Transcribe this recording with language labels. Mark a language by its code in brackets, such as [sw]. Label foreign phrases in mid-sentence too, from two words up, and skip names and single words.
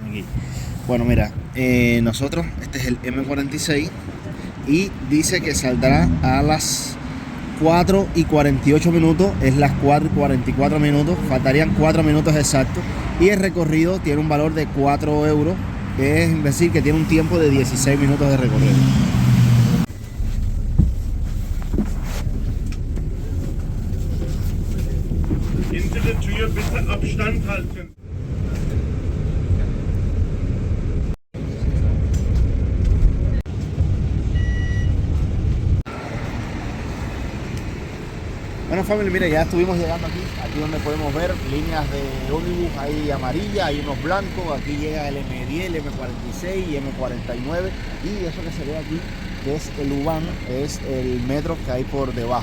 [es] Bueno, mira, nosotros, este es el M46 y dice que saldrá a las 4:48 es las 4:44, faltarían 4 minutos exactos y el recorrido tiene un valor de 4 euros, es decir que tiene un tiempo de 16 minutos de recorrido. [de] Hinter der Tür bitte Abstand halten. [es] Bueno, familia, mira, ya estuvimos llegando aquí donde podemos ver líneas de ómnibus, hay amarilla, hay unos blancos, aquí llega el M10, el M46 y M49 y eso que se ve aquí, que es el U-Bahn, es el metro que hay por debajo.